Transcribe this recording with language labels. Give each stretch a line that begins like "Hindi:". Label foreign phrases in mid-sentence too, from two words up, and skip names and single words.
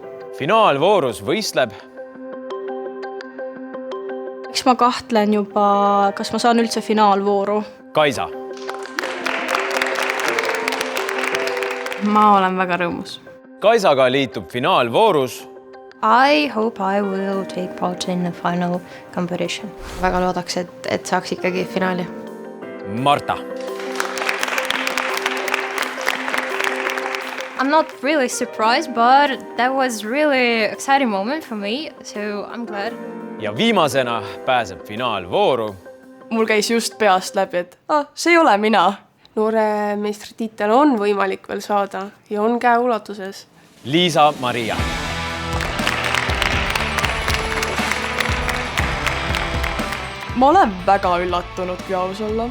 Estonian: Finaalvoorus võistleb. Eks ma kahtlen juba, kas ma saan üldse finaalvooru. Kaisa. Ma olen väga rõõmus. Kaisaga liitub finaalvoorus.
English: I hope I will take part in the final competition.
Estonian: Väga loodaks, et saaks ikkagi finaali. Marta.
English: I'm not really surprised, but that was really exciting moment for me, so I'm glad.
Estonian: Ja viimasena pääseb finaalvooru. Mul käis just peast läbi, et see ei ole mina. Noore meistritiitel on võimalik veel saada ja on käe ulatuses. Liisa-Maria. Ma olen väga üllatunud, kui aus olla.